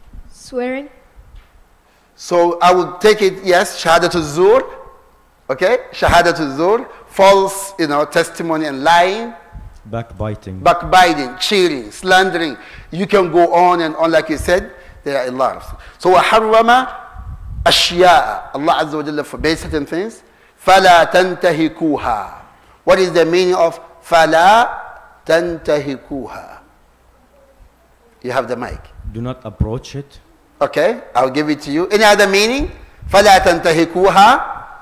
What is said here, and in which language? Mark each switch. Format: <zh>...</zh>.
<en>Swearing. So I would take it, yes,</en> <ar>shahadatul zur.</ar> <en>Okay? Shahadatul zur. False, testimony and lying. Backbiting. Backbiting, cheating, slandering. You can go on and on like you said. There are a lot of.</en> <ar>So وَحَرَّمَ أَشْيَاءَ.</ar> <en>Allah Azza wa Jalla forbade certain things.</en> <ar>فَلَا تَنْتَهِكُوهَا.</ar> <en>What is the meaning of</en> <ar>فَلَا تَنْتَهِكُوهَا?</ar> <en>You have the mic. Do not approach it. Okay, I'll give it to you. Any other meaning?</en> <ar>فَلَا تَنْتَهِكُوهَا.</ar>